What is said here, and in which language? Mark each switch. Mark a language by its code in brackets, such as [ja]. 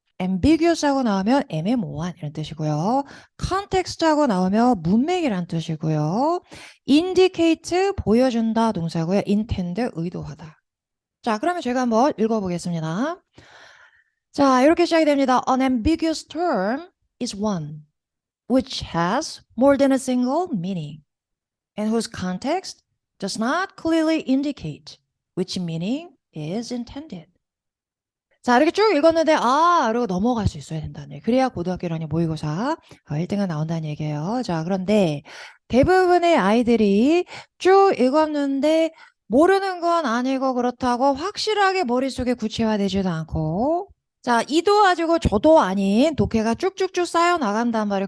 [ko] ambiguous 하고 나오면 애매모호한 이런 뜻이고요. context 하고 나오면 문맥이란 뜻이고요. indicate 보여준다 동사고요. intend 의도하다. 자, 그러면 제가 한번 읽어보겠습니다. 자, 이렇게 시작이 됩니다. [en] An ambiguous term is one which has more than a single meaning and whose context does not clearly indicate which meaning is intended. [ko] 자, 이렇게 쭉 읽었는데, 이러고 넘어갈 수 있어야 된다네. 그래야 고등학교라니 모의고사 1등은 나온다는 얘기예요. 자, 그런데 대부분의 아이들이 쭉 읽었는데, 모르는 건 아니고 그렇다고 확실하게 머릿속에 구체화되지도 않고, 자, 이도 아니고 저도 아닌 독해가 쭉쭉쭉 쌓여 나간단 말이에요.